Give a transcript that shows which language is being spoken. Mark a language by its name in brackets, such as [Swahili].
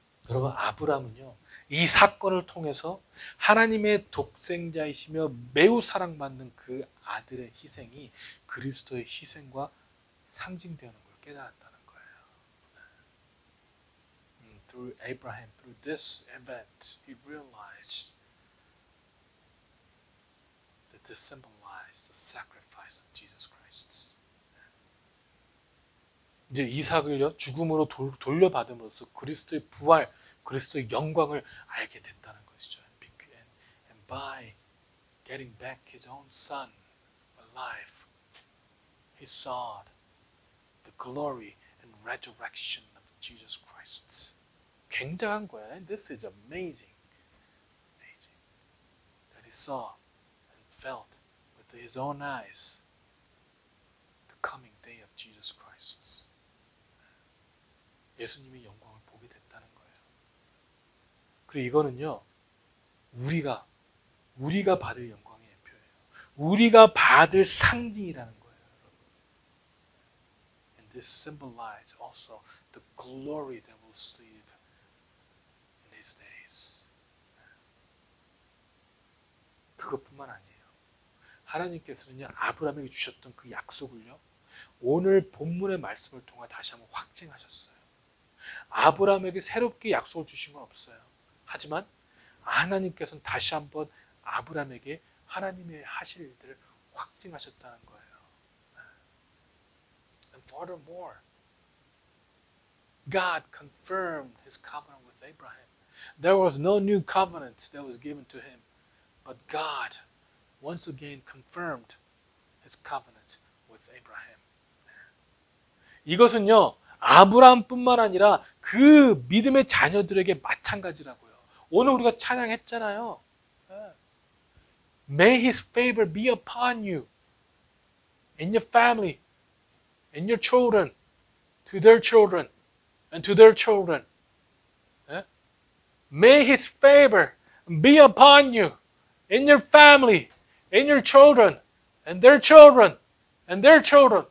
[Korean] 여러분, 아브라함은요, 이 사건을 통해서 하나님의 독생자이시며 매우 사랑받는 그 아들의 희생이 그리스도의 희생과 상징되는 걸 깨달았다는 거예요. [English] Through Abraham, through this event, he realized that this symbolized the sacrifice of Jesus Christ. [Korean] 이제 이삭을요, 죽음으로 돌려받음으로써 그리스도의 부활, 그리스도의 영광을 알게 됐다는 것이죠. [English] And by getting back his own son alive, he saw the glory and resurrection of Jesus Christ. [Korean] 굉장한 거야. [English] And this is amazing. Amazing. That he saw and felt with his own eyes the coming day of Jesus Christ. [Korean] 예수님의 영광을 보게 됐다는 거예요. 그리고 이거는요, 우리가 받을 영광의 표예요. 우리가 받을 상징이라는 거예요, 여러분. [English] And this symbolizes also the glory that we'll receive in these days. [Korean] 그것뿐만 아니에요. 하나님께서는요, 아브라함에게 주셨던 그 약속을요, 오늘 본문의 말씀을 통해 다시 한번 확증하셨어요. 아브라함에게 새롭게 약속을 주신 건 없어요. 하지만 하나님께서는 다시 한번 아브라함에게 하나님의 하실 일들을 확증하셨다는 거예요. [English] And furthermore, God confirmed His covenant with Abraham. There was no new covenant that was given to him, but God once again confirmed His covenant with Abraham. [Korean] 이것은요, 아브라함뿐만 아니라 그 믿음의 자녀들에게 마찬가지라고요. 오늘 우리가 찬양했잖아요. [English] May His favor be upon you, in your family, in your children, to their children, and to their children. May His favor be upon you, in your family, in your children, and their children, and their children.